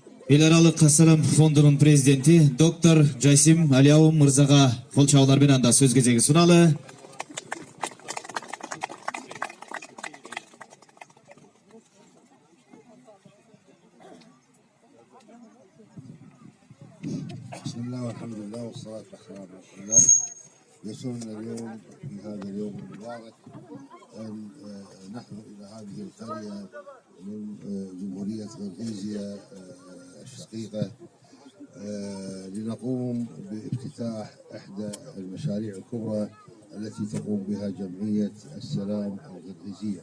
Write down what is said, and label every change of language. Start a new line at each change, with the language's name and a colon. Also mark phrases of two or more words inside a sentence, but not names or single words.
Kyrgyz: Эл аралык Салам фондунун президенти доктор Жасим Алиау мырзага кол чабуулар менен да сөз кезеги суналы.
Arabic: بسم الله والحمد لله والصلاة والسلام على رسول الله. يسرنا اليوم في هذا اليوم المبارك أن نحضر إلى هذه القرية من جمهورية غرغيزيا الشقيقة لنقوم بافتتاح إحدى المشاريع الكبرى التي تقوم بها جمعية السلام الغرغيزية.